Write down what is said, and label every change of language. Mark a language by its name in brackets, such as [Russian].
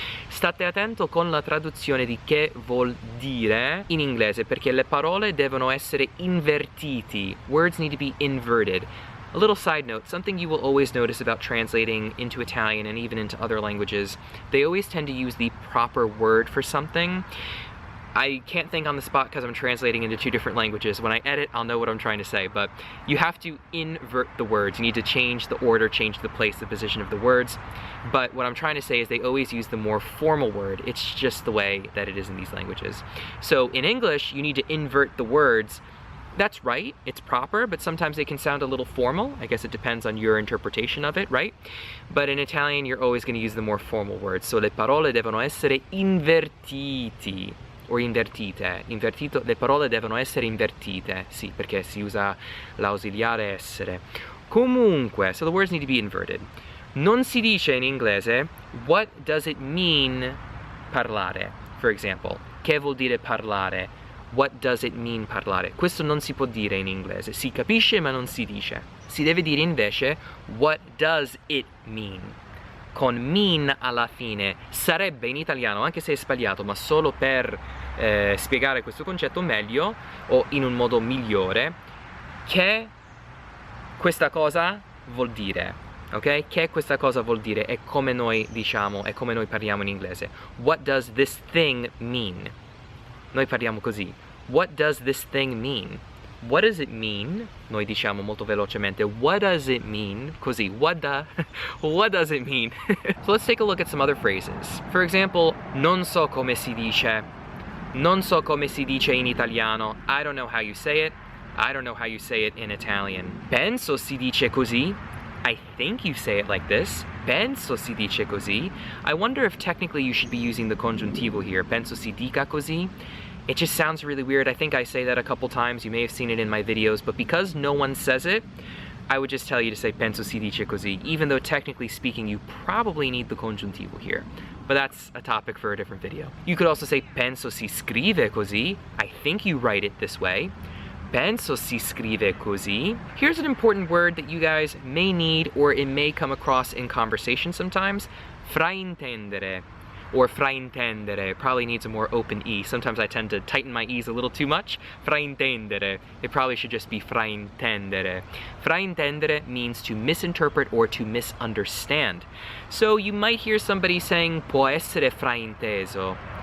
[Italian] State attento con la traduzione di che vuol dire in inglese, perché le parole devono essere invertiti. [English] Words need to be inverted. A little side note, something you will always notice about translating into Italian and even into other languages, they always tend to use the proper word for something. I can't think on the spot because I'm translating into 2 different languages. When I edit, I'll know what I'm trying to say, but you have to invert the words. You need to change the order, change the place, the position of the words. But what I'm trying to say is they always use the more formal word. It's just the way that it is in these languages. So in English, you need to invert the words. That's right, it's proper, but sometimes they can sound a little formal. I guess it depends on your interpretation of it, right? But in Italian, you're always going to use the more formal words. [Italian] So le parole devono essere invertiti, o invertite. Le parole devono essere invertite. Sì, perché si usa l'ausiliare essere. Comunque, so the words need to be inverted. Non si dice in inglese, what does it mean parlare, for example. [English] Che vuol dire parlare? What does it mean parlare? [Italian] Questo non si può dire in inglese. Si capisce ma non si dice. Si deve dire invece, what does it mean? Con mean alla fine. Sarebbe in italiano, anche se è sbagliato, ma solo per spiegare questo concetto meglio, o in un modo migliore, che questa cosa vuol dire. Ok? Che questa cosa vuol dire è come noi diciamo, è come noi parliamo in inglese. [English] What does this thing mean? Noi parliamo così. What does this thing mean? What does it mean? [Italian] Noi diciamo molto velocemente. [English] What does it mean? Così. What does it mean? So let's take a look at some other phrases. [Italian] For example, non so come si dice. Non so come si dice in italiano. [English] I don't know how you say it. I don't know how you say it in Italian. Penso si dice così. I think you say it like this. Penso si dice così. I wonder if technically you should be using the congiuntivo here. Penso si dica così. It just sounds really weird. I think I say that a couple times. You may have seen it in my videos, but because no one says it, I would just tell you to say penso si dice così, even though technically speaking you probably need the congiuntivo here. But that's a topic for a different video. You could also say penso si scrive così. I think you write it this way. Penso si scrive così. Here's an important word that you guys may need or it may come across in conversation sometimes. Fraintendere or fraintendere. Probably needs a more open E. Sometimes I tend to tighten my E's a little too much. Fraintendere. It probably should just be fraintendere. Fraintendere means to misinterpret or to misunderstand. So you might hear somebody saying può essere frainteso.